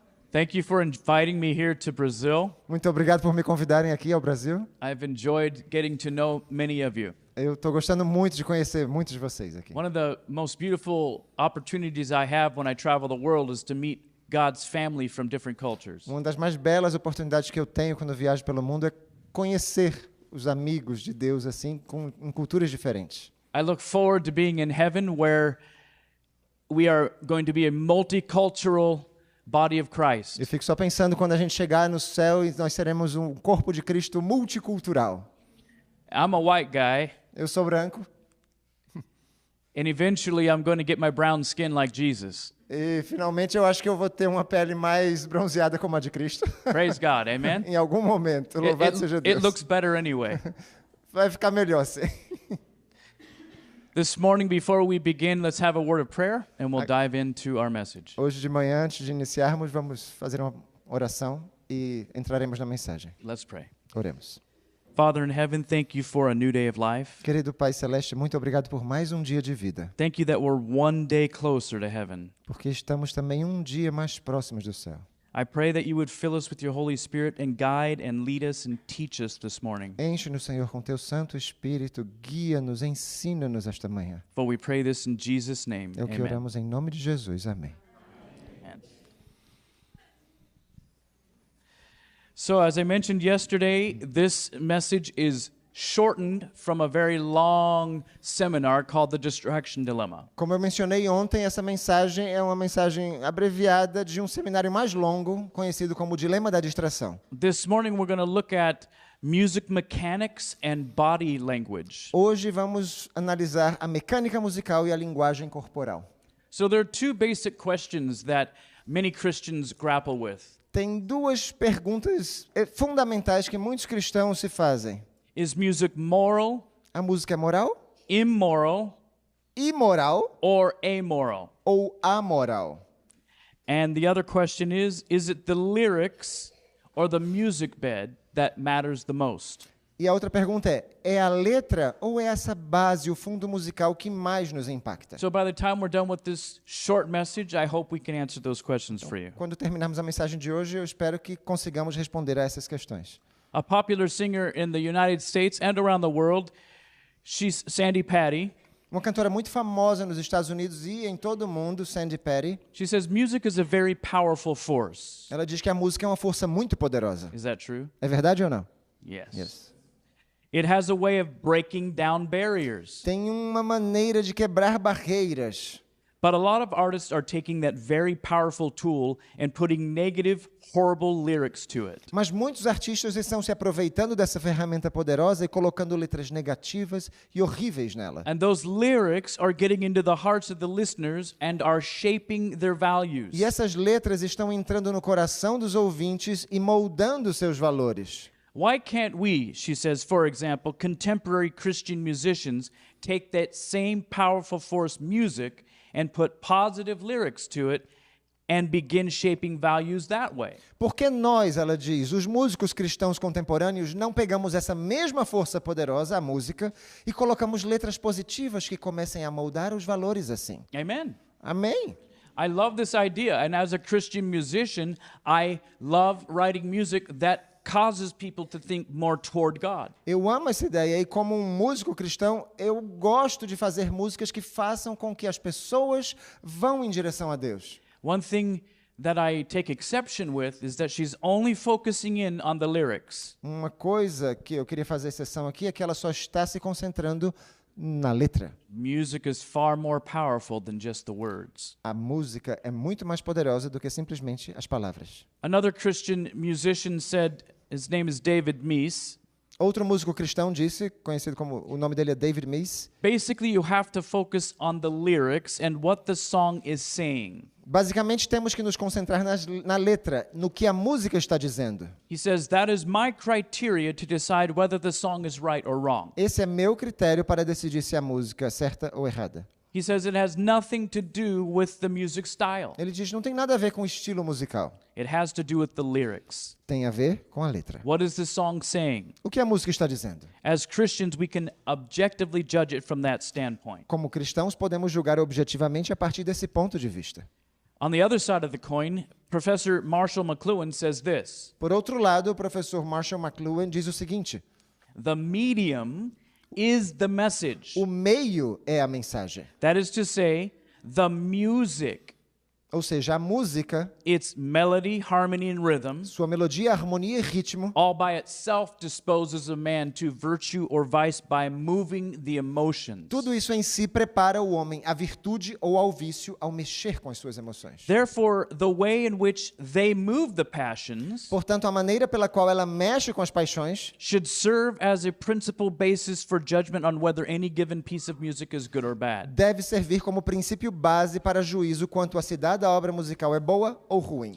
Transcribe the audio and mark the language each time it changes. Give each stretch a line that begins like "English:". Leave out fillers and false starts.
English: Thank you for inviting me here to Brazil.
Portuguese: Muito obrigado por me convidarem aqui ao Brasil.
English: I've enjoyed getting to know many of you.
Portuguese: Eu estou gostando muito de conhecer muitos de vocês aqui.
English: One of the most beautiful opportunities I have when I travel the world is to meet God's family from different cultures.
Portuguese: Uma das mais belas oportunidades que eu tenho quando viajo pelo mundo é conhecer os amigos de Deus assim, em culturas diferentes.
English: I look forward to being in heaven where we are going to be a multicultural body of Christ.
Portuguese: Eu fico só pensando quando a gente chegar no céu e nós seremos um corpo de Cristo multicultural.
English: I'm a white guy,
Portuguese: Eu sou branco
English: and eventually I'm going to get my brown skin like Jesus.
Portuguese: e finalmente eu acho que eu vou ter uma pele mais bronzeada como a de Cristo.
English: Praise God, amen?
Portuguese: Em algum momento, louvado seja
English: It
Portuguese: Deus.
English: looks better anyway.
Portuguese: Vai ficar melhor assim.
English: This morning, before we begin, let's have a word of prayer, and we'll dive into our message.
Portuguese: Hoje de manhã, antes de iniciarmos, vamos fazer uma oração e entraremos na mensagem.
English: Let's pray.
Portuguese: Oremos.
English: Father in heaven, thank you for a new day of life.
Portuguese: Querido Pai Celeste, muito obrigado por mais um dia de vida,
English: Thank you that we're one day closer to heaven.
Portuguese: porque estamos também um dia mais próximos do céu.
English: I pray that you would fill us with your Holy Spirit and guide and lead us and teach us this morning.
Portuguese: Enche-nos, Senhor, com Teu Santo Espírito, guia-nos, ensina-nos esta manhã.
English: For we pray this in Jesus' name.
Portuguese: É o que
English: Amen.
Portuguese: oramos em nome de Jesus. Amém.
English: Amen. So, as I mentioned yesterday, this message is shortened from a very long seminar called The Distraction Dilemma.
Portuguese: Como eu mencionei ontem, essa mensagem é uma mensagem abreviada de um seminário mais longo, conhecido como o Dilema da Distração.
English: This morning we're going to look at music mechanics and body language.
Portuguese: Hoje vamos analisar a mecânica musical e a linguagem corporal.
English: So there are two basic questions that many Christians grapple with.
Portuguese: Tem duas perguntas fundamentais que muitos cristãos se fazem.
English: Is music moral,
Portuguese: A música é moral,
English: immoral,
Portuguese: imoral
English: or amoral?
Portuguese: ou amoral?
English: And the other question is it the lyrics or the music bed that matters the most?
Portuguese: E a outra pergunta é a letra ou é essa base, o fundo musical que mais nos impacta?
English: So by the time we're done with this short message, I hope we can answer those questions for you.
Portuguese: Quando terminarmos a mensagem de hoje, eu espero que consigamos responder a essas questões.
English: A popular singer in the United States and around the world, she's Sandy Patty.
Portuguese: Uma cantora muito famosa nos Estados Unidos e em todo o mundo, Sandy Patty,
English: She says music is a very powerful force.
Portuguese: ela diz que a música é uma força muito poderosa.
English: Is that true?
Portuguese: É verdade ou não?
English: Yes. It has a way of breaking down barriers.
Portuguese: Tem uma maneira de quebrar barreiras.
English: But a lot of artists are taking that very powerful tool and putting negative, horrible lyrics to it.
Portuguese: Mas muitos artistas estão se aproveitando dessa ferramenta poderosa e colocando letras negativas e horríveis nela.
English: And those lyrics are getting into the hearts of the listeners and are shaping their values.
Portuguese: E essas letras estão entrando no coração dos ouvintes e moldando seus valores.
English: Why can't we, she says, for example, contemporary Christian musicians take that same powerful force music and put positive lyrics to it and begin shaping values that way?
Portuguese: Porque nós, ela diz, os músicos cristãos contemporâneos, não pegamos essa mesma força poderosa, a música, e colocamos letras positivas que comecem a moldar os valores assim.
English: Amen.
Portuguese: Amém?
English: I love this idea, and as a Christian musician, I love writing music that causes people to think more toward God.
Portuguese: Eu amo essa ideia e como um músico cristão, eu gosto de fazer músicas que façam com que as pessoas vão em direção a Deus.
English: One thing that I take exception with is that she's only focusing in on the lyrics.
Portuguese: Uma coisa que eu queria fazer exceção aqui é que ela só está se concentrando na letra.
English: Music is far more powerful than just the words.
Portuguese: A música é muito mais poderosa do que simplesmente as palavras.
English: Another Christian musician said, his name is David Meese,
Portuguese: Outro músico cristão disse, conhecido como, o nome dele é David Meese,
English: basically you have to focus on the lyrics and what the song is saying.
Portuguese: basicamente temos que nos concentrar na letra, no que a música está dizendo.
English: He says, that is my criteria to decide whether the song is right or wrong.
Portuguese: Esse é meu critério para decidir se a música é certa ou errada.
English: He says it has nothing to do with the music style.
Portuguese: Ele diz, não tem nada a ver com o estilo musical.
English: It has to do with the lyrics.
Portuguese: Tem a ver com a letra.
English: What is the song saying?
Portuguese: O que a música está dizendo?
English: As Christians, we can objectively judge it from that standpoint.
Portuguese: Como cristãos, podemos julgar objetivamente a partir desse ponto de vista.
English: On the other side of the coin, Professor Marshall McLuhan says this:
Portuguese: Por outro lado, o professor Marshall McLuhan diz o seguinte:
English: the medium is the message.
Portuguese: o meio é a mensagem.
English: That is to say, the music,
Portuguese: Ou seja, a música,
English: its melody, harmony, and rhythm,
Portuguese: sua melodia, harmonia e ritmo,
English: all by itself disposes a man to virtue or vice by moving the emotions.
Portuguese: tudo isso em si prepara o homem à virtude ou ao vício ao mexer com as suas emoções.
English: Therefore, the way in which they move the passions
Portuguese: Portanto, a maneira pela qual ela mexe com as paixões
English: should serve as a principal basis for judgment on whether any given piece of music is good or bad.
Portuguese: deve servir como princípio base para juízo quanto a se dada obra musical é boa ou ruim.